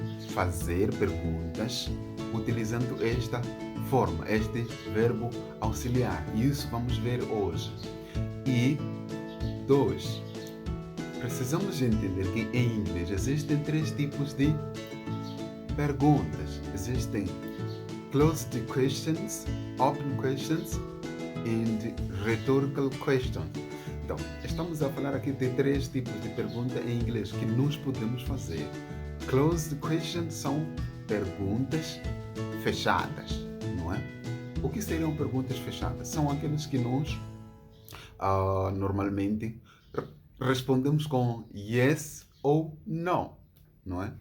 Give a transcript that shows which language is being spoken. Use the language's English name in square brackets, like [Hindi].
[Portuguese] Fazer perguntas utilizando esta forma, este verbo auxiliar. E isso vamos ver hoje. E 2. Precisamos entender que em inglês existem 3 tipos de perguntas. Existem [English] closed questions, open questions and rhetorical questions. [Portuguese] Então, estamos a falar aqui de 3 tipos de pergunta em inglês que nós podemos fazer. Closed questions são perguntas fechadas, não é? O que seriam perguntas fechadas? São aquelas que nós normalmente respondemos com yes ou no, não é?